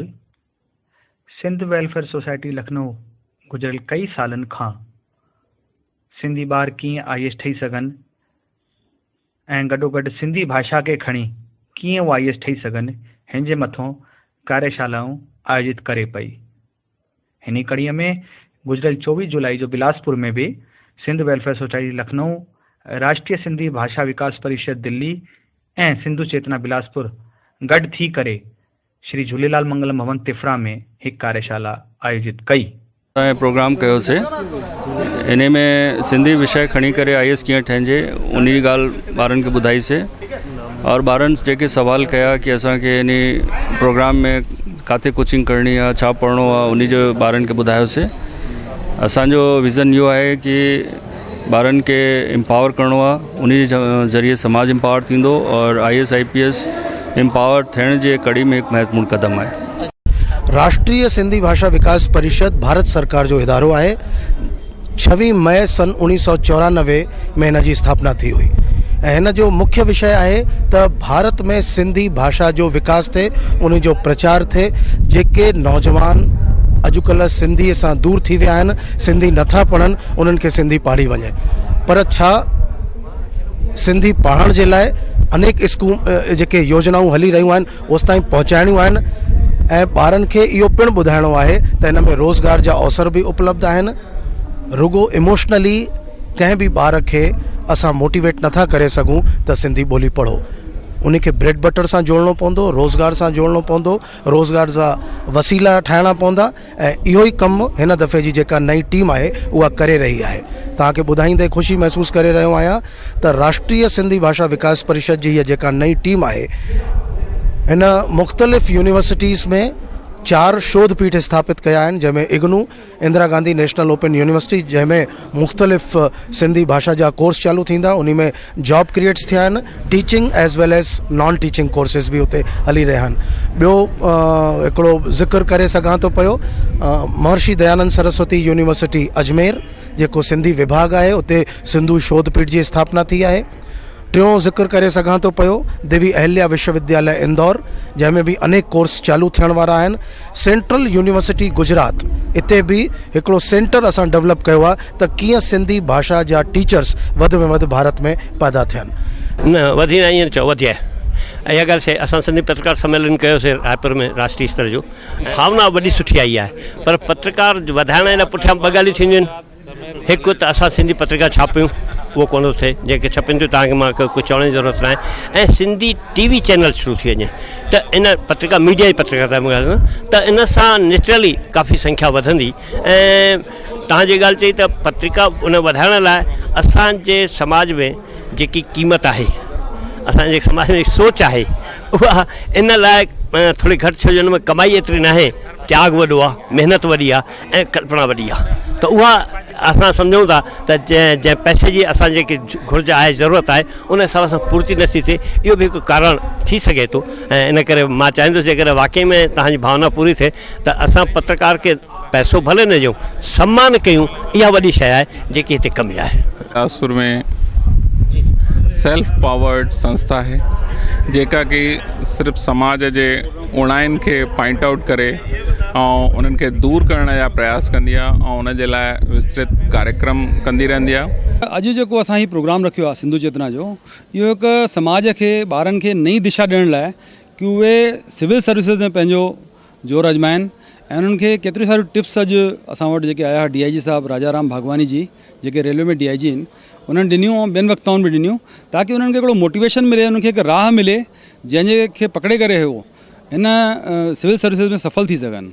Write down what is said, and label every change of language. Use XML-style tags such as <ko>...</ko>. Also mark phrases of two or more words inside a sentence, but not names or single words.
<sd>सिंध वेलफेयर सोसाइटी लखनऊ गुज़िरियल कई सालनि खां सिंधी ॿार कीअं IAS ठही सघनि ऐं गॾोगॾु सिंधी भाषा खे खणी कीअं उहे IAS ठही सघनि हिन जे मथां कार्यशालाऊं आयोजित करे पई। हिन कड़ीअ में गुज़िरियल 24 जुलाई जो बिलासपुर में भी सिंध वेलफेयर सोसाइटी लखनऊ, राष्ट्रीय सिंधी भाषा विकास परिषद दिल्ली ऐं सिंधु चेतना बिलासपुर गॾु थी करे श्री झूलेलाल मंगलम भवन तिफरा में एक कार्यशाला आयोजित कई। प्रोग्राम कयो से इन में सिंधी विषय खणी करे IAS कीअं ठहिजे उन ॻाल्हि ॿारनि खे ॿुधाई से और ॿारनि जेके सवाल कया कि असांखे इन प्रोग्राम में किथे कोचिंग करणी आहे, छा पढ़णो आहे, उन जो ॿारनि खे ॿुधायोसीं। असांजो विज़न इहो आहे कि ॿारनि खे एम्पावर करिणो आहे, उन जे ज़रिए समाज एम्पावर थींदो और IAS IPS एम्पावर थियण जे कड़ी में</sd> <hi>एक महत्वपूर्ण कदम है।</hi> <sd>राष्ट्रीय सिंधी भाषा विकास परिषद भारत सरकार जो इदारो है। 26 मई सन 1994 में इन जी स्थापना थी हुई। इन जो मुख्य विषय है त भारत में सिंधी भाषा जो विकास थे, उन जो प्रचार थे। जेके नौजवान अजुकल्ह सिंधी से दूर थी विया आहिनि, सिंधी नथा पढ़नि, उन्हनि खे सिंधी पढ़ी वञे। पर छा सिंधी पढ़ण जे लाइ अनेक स्कूल जेके योजनाऊं हली रहियूं आहिनि उस ताईं पहुचाइणियूं आहिनि ऐं ॿारनि खे इहो पिणु ॿुधाइणो आहे त हिन में रोज़गार जा अवसर भी उपलब्ध आहिनि। रुगो इमोशनली कंहिं भी ॿार खे असां मोटिवेट नथा करे सघूं त सिंधी ॿोली पढ़ो। उनखे</sd> <en>bread butter</en> <sd>सां जोड़नो पवंदो, रोज़गार सां जोड़नो पवंदो, रोज़गार जा वसीला ठाहिणा पवंदा ऐं इहो ई कमु हिन दफ़े जी जेका नई टीम आहे उहा करे रही आहे। तव्हांखे ॿुधाईंदे ख़ुशी महसूस करे रहियो आहियां त राष्ट्रीय सिंधी भाषा विकास परिषद जी हीअ जेका नई टीम आहे हिन मुख़्तलिफ़ यूनिवर्सिटीज़ में 4 शोध पीठ स्थापित कया आहिनि, जंहिंमें इग्नू, इंदिरा गांधी नेशनल ओपन यूनिवर्सिटी, जंहिंमें मुख़्तलिफ़ सिंधी भाषा जा कोर्स चालू थींदा, उन में</sd> <en>job creates</en> <sd>थिया आहिनि।</sd> <en>teaching as well as non teaching courses</en> <sd>भी उते हली रहिया आहिनि। ॿियो हिकिड़ो ज़िक्र करे सघां थो पियो, महर्षि दयानंद सरस्वती यूनिवर्सिटी अजमेर जेको सिंधी विभाग आहे उते सिंधु शोध पीठ जी स्थापना थी आहे। टियों ज़िक्र करे सघां थो पियो देवी अहिल्या विश्वविद्यालय इंदौर, जंहिंमें भी अनेक कोर्स चालू थियण वारा आहिनि। सेंट्रल यूनिवर्सिटी गुजरात, इते भी हिकिड़ो सेंटर असां डेवलप कयो आहे त कीअं सिंधी भाषा जा टीचर्स वधि में वधि भारत में पैदा थियनि। न वधी न ईअं चओ वधिया इहा ॻाल्हि शइ। असां सिंधी पत्रकार सम्मेलन कयोसीं रायपुर में राष्ट्रीय स्तर जो। भावना वॾी सुठी आई आहे, पर पत्रकार वधाइण जे पुठियां ॿ ॻाल्हियूं थींदियूं आहिनि। हिकु त असां सिंधी पत्रिका छापियूं, उहो कोन थो थिए, जेके छपनि थियूं तव्हांखे मां कुझु चवण जी ज़रूरत न आहे। ऐं सिंधी TV चैनल शुरू थी वञे त इन पत्रिका मीडिया जी पत्रिका त इन सां नेचुरली काफ़ी संख्या वधंदी। ऐं तव्हांजी ॻाल्हि चई त पत्रिका उन वधाइण लाइ असांजे समाज में जेकी क़ीमत आहे, असांजे समाज में सोच आहे, उहा इन लाइ थोड़ी घटि छो जो हुन में कमाई एतिरी न आहे, त्याग वॾो आहे, महिनत वॾी आहे ऐं कल्पना वॾी आहे। त उहा असां सम्झूं था त जंहिं पैसे जी असां जेकी घुर्ज आहे, ज़रूरत आहे, उन हिसाब सां पूर्ति नथी थिए। इहो बि हिकु कारण थी सघे थो। ऐं इन करे मां चाहींदुसि जेकॾहिं वाक़ई में तव्हांजी भावना पूरी थिए त असां पत्रकार खे पैसो भले न ॾियूं, सम्मान कयूं। इहा वॾी शइ आहे जेकी हिते कमी आहे। बिलासपुर में</sd> <en>self powered</en> <sd>संस्था है जेका कि सिर्फ समाज जे उणाइन के</sd> <en>point out</en> <sd>करे और उन्हनि खे दूर करण जा प्रयास कंदी आहे और उन जे लाइ विस्तृत कार्यक्रम कंदी रहंदी आहे। अॼु जेको असां ही प्रोग्राम रखियो आहे सिंधु चेतना जो, इहो हिकु समाज खे ॿारनि खे नई दिशा ॾियण लाइ कि उहे</sd> <en>civil services</en> <sd>में पंहिंजो जोर आज़माइनि ऐं उन्हनि खे केतिरी सारियूं टिप्स अॼु असां वटि जेके आया DIG साहिबु राजाराम भागवानी जी, जेके रेलवे में DIG आहिनि, उन्हनि ॾिनियूं ऐं ॿियनि वक्ताउनि बि ॾिनियूं ताकि उन्हनि खे हिकिड़ो मोटिवेशन मिले, उन्हनि खे हिकु राह मिले जंहिंजे खे पकड़े करे उहो हिन</sd> <en>civil services</en> <sd>में सफल थी सघनि।</sd>